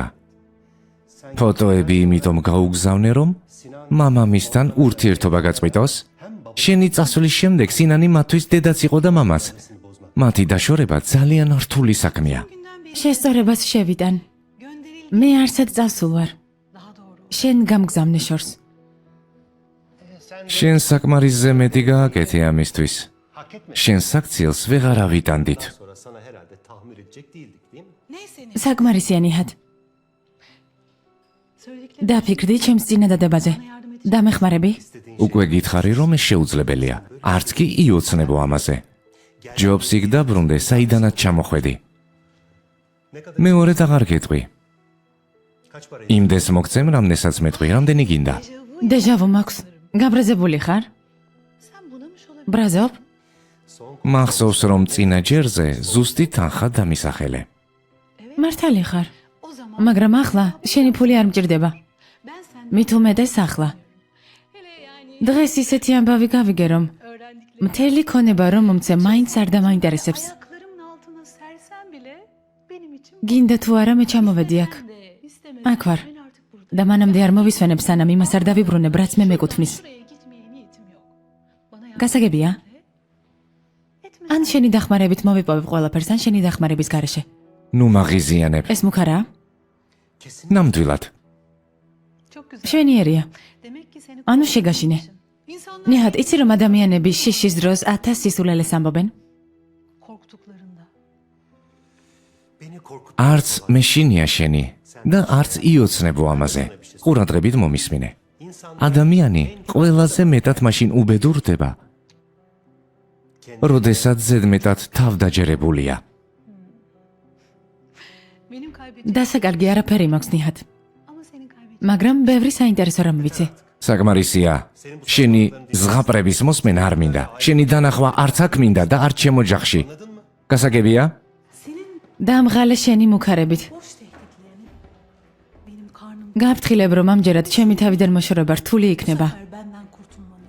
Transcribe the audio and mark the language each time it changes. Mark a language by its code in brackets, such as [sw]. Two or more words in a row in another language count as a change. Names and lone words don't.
[ka] ფოტოები იმიტომ გაუგზავნე რომ მამამისთან ურთიერთობა გაწყვიტოს? შენი წასვლის შემდეგ სინანი მათთვის დედაც იყო და მამაც. მათი დაშორება ძალიან რთული საქმეა. შესწორებას შევიტან. [tr] Gönderildi. [ka] მე არსად წასულ ვარ. [tr] Daha doğru. [ka] შენ გამგზავნე შორს. შენ საკმარისზე მეტი გააკეთე ამისთვის. შენ საქციელს ვეღარ ავიტანდით. [tr] Neyse ne. [ka] საკმარისია ნიჰად. [tr] Söylediklerim [ka] დაფიქრდი ჩემს წინადადებაზე. [tr] yardım edecek. [ka] დამეხმარები? უკვე გითხარი რომ ეს შეუძლებელია. არც კი იოცნებო ამაზე. ჯობს იქ დაბრუნდე, საიდანაც ჩამოხვედი. მეორედ აღარ გეტყვი. იმდეს მოგცემ, რამდენსაც მეტყვი, რამდენი გინდა. დეჟავუ მაქვს. გაბრაზებული ხარ? [tr] Sen bunamış olabilirsin. [ka] ბრაზობ? მახსოვს რომ წინა ჯერზე ზუსტი თანხა დამისახელე. მართალი ხარ. [tr] O zaman [ka] მაგრამ ახლა შენი ფული არ მჭირდება. [tr] ben senden [ka] მით უმეტეს ახლა. [tr] hele yani [ka] დღეს ისეთი ამბავი გავიგე რომ [tr] öğrendiklerim [ka] მთელი ქონება რომ მომცე მაინც არ დამაინტერესებს. [tr] ayaklarımın altına sersem bile benim için [ka] გინდა თუ არა მე ჩამოვედი აქ. [tr] de istemeden [ka] აქ ვარ. [tr] ben artık buradayım. [ka] და მანამდე არ მოვისვენებ სანამ იმას არ დავიბრუნებ რაც მე მეკუთვნის. [tr] Buraya gitmeye niyetim yok. Bana yardım [ka] გასაგებია? [tr] etme. [ka] ან შენი დახმარებით მოვიპოვებ ყველაფერს, ან შენი დახმარების გარეშე. ნუ მაღიზიანებ. ეს მუქარაა? ნამდვილად. [tr] Çok güzel. [ka] შვენიერია. [tr] Demek ki seni [ka] ანუ შეგაშინე. [tr] İnsanlar [ka] ნიჰად, იცი რომ ადამიანები შიშის დროს 1000 სისულელეს ამბობენ? [tr] korktuklarında [ka] არც მეშინია შენი და არც იოცნებო ამაზე. ყურადღებით მომისმინე. ადამიანი ყველაზე მეტად მაშინ უბედურდება, როდესაც ზედმეტად თავდაჯერებულია. [tr] benim kaybettiğim [ka] დასაკარგი არაფერი მაქვს ნიჰად. [tr] ama senin kaybettiğin [ka] მაგრამ ბევრი საინტერესო რამ ვიცი. საკმარისია. შენი ზღაპრების მოსმენა არ მინდა. შენი დანახვა არც აქ მინდა და არც ჩემო ჯახში. გასაგებია? დამღალე შენი მუქარებით. [tr] boş tehditlerini benim karnım [ka] გაფრთხილებ რომ ამჯერად ჩემი თავიდან მოშორება რთული იქნება. [tr] benden kurtulmanız